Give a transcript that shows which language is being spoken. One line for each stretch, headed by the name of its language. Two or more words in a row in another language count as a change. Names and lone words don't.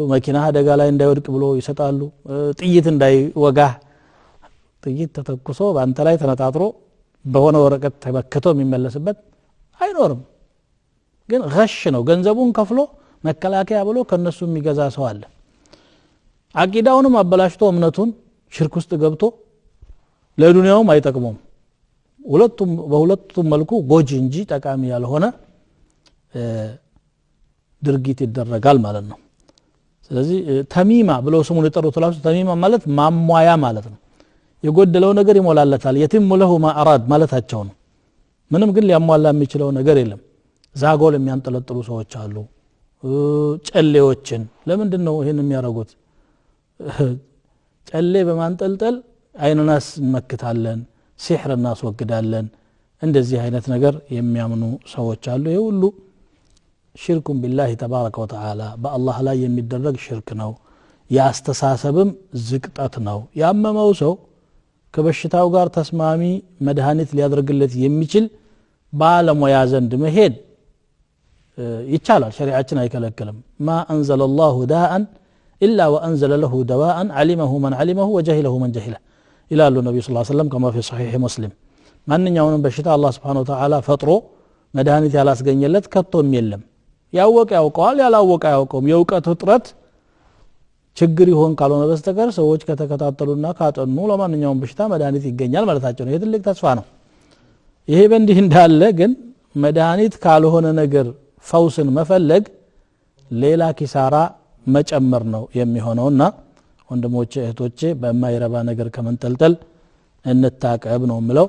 Amharic: መኪና አደጋ ላይ እንዳይወድቅ ብሎ ይሰጣሉ ጥይት እንዳይወጋ ጥይት ተተኩሶ በአንተ ላይ ተነጣጥሮ በሆነ ወረቀት ተመክቶ የሚመለስበት አይኖርም ግን غش ነው ገንዘቡን ከፍሎ መከላከያ ብሎ ከነሱ የሚገዛ ሰው አለ አቂዳውንም አበላሽቶ እምነቱን ሽርክ ውስጥ ገብቶ ለዱንያውም አይጠቅሙም በሁለቱም መልኩ ጎጂ እንጂ ጠቃሚ ያልሆነ ድርጊት ይደረጋል ማለት ነው ስለዚህ ተሚማ ብለው ስሙን የጠሩት ላሱ ተሚማ ማለት ማሟያ ማለት ነው የጎደለው ነገር ይሞላለታል የትም
Arabic: له ما اراد
Amharic: ማለታቸው ነው ምንም ግን ሊያሟላ የሚችለው ነገር የለም ዛጎል የሚያንጠለጥሉ ሰዎች አሉ ጨሌዎችን ለምንድን ነው ይሄን የሚያረጉት ጨሌ በማንጠልጠል አይንናስ እንመክታለን ሲህር እናስወግዳለን እንደዚህ አይነት ነገር የሚያምኑ ሰዎች አሉ ይሄ ሁሉ ሽርኩን
Arabic: بالله تبارك وتعالى
Amharic: በአላህ ላይ የሚደረግ ሽርክ ነው ያስተሳሰብም ዝቅጠት ነው ያመመው ሰው ከበሽታው ጋር ተስማሚ መድኃኒት ሊያደርግለት የሚችል ባለሙያ ዘንድ መሄድ ይቻላል ሸሪዓችን አይከለክልም
Arabic: ما انزل الله داء الا وانزل له دواء علمه من علمه وجهله من جهله
Amharic: ይላሉ ነብዩ
Arabic: صلى الله عليه وسلم كما في صحيح مسلم
Amharic: ማንኛውንም በሽታ አላህ Subhanahu
Arabic: وتعالى
Amharic: ፈጥሮ መድኃኒት ያላስገኘለት ከቶም የለም ያወቀ ያውቀዋል ያላወቀ ያውቀውም የውቀት እጥረት ችግር ይሆን ካልሆነ በስተቀር ሰዎች ከተከታተሉና ካጠኑ ለማንኛውም በሽታ መድኃኒት ይገኛል ማለታቸው ነው የትልቅ ተስፋ ነው ይሄ በእንዲህ እንዳለ ግን መድኃኒት ካልሆነ ነገር ፈውስን መፈለግ ሌላ ኪሳራ መጨመር ነው የሚሆነውና ወንድሞቼ እህቶቼ በማይረባ ነገር ከመንጠልጠል እንታቀብ ነው ምለው